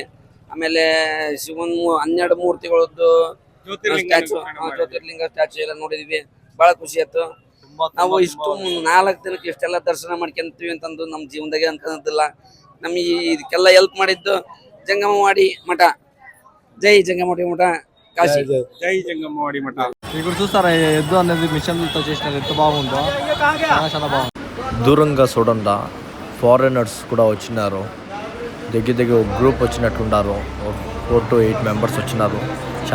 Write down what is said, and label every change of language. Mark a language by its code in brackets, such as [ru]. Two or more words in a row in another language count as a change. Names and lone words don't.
[kn] ಆಮೇಲೆ ಶಿವನ್ 12 ಮೂರ್ತಿಗಳದ್ದು ಸ್ಟ್ಯಾಚು, ಜ್ಯೋತಿರ್ಲಿಂಗ ಸ್ಟ್ಯಾಚು ಎಲ್ಲ ನೋಡಿದ್ವಿ. ಬಹಳ ಖುಷಿ ಆಯ್ತು. ನಾವು ಇಷ್ಟು 4 ದಿನಕ್ಕೆ ಇಷ್ಟೆಲ್ಲ ದರ್ಶನ ಮಾಡ್ಕೊಂತೀವಿ ಅಂತಂದು ನಮ್ಮ ಜೀವನದಾಗೆ ಅನ್ಕೊಂಡಿದ್ದಿಲ್ಲ. ನಮಗೆ ಇದಕ್ಕೆಲ್ಲ ಹೆಲ್ಪ್ ಮಾಡಿದ್ದು ಜಂಗಮವಾಡಿ ಮಠ. [te] జై జంగమవాడి మఠ కాశీ. జై జంగమవాడి మఠ. ఇప్పుడు చూస్తారా ఎద్దు అనేది మిషన్తో చేసినారు, ఎంత బాగుందో. చాలా బాగుంది. దూరంగా చూడండి ఫారినర్స్ కూడా వచ్చినారు. దగ్గర ఒక గ్రూప్ వచ్చినట్లున్నారు. 4 to 8 మెంబర్స్ వచ్చినారు.